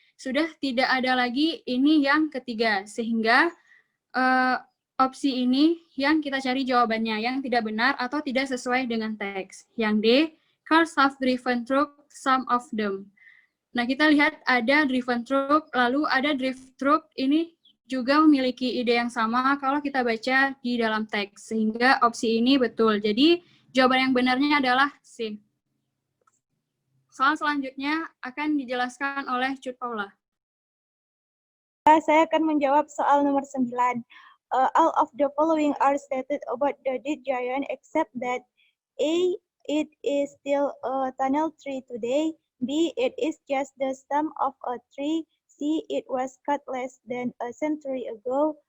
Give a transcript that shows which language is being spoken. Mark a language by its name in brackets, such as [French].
[Indonesian] Sudah tidak ada lagi ini yang ketiga, sehingga opsi ini yang kita cari jawabannya, yang tidak benar atau tidak sesuai dengan teks. [English] Yang D, cars have driven through some of them. [Indonesian] Nah, kita lihat ada driven through, lalu ada drift through, ini juga memiliki ide yang sama kalau kita baca di dalam teks, sehingga opsi ini betul. Jadi, jawaban yang benarnya adalah C. Soal selanjutnya akan dijelaskan oleh Cut Paula. Saya akan menjawab soal nomor 9. [English] All of the following are stated about the dead giant except that A, it is still a tunnel tree today. B, it is just the stump of a tree. C, it was cut less than a century ago.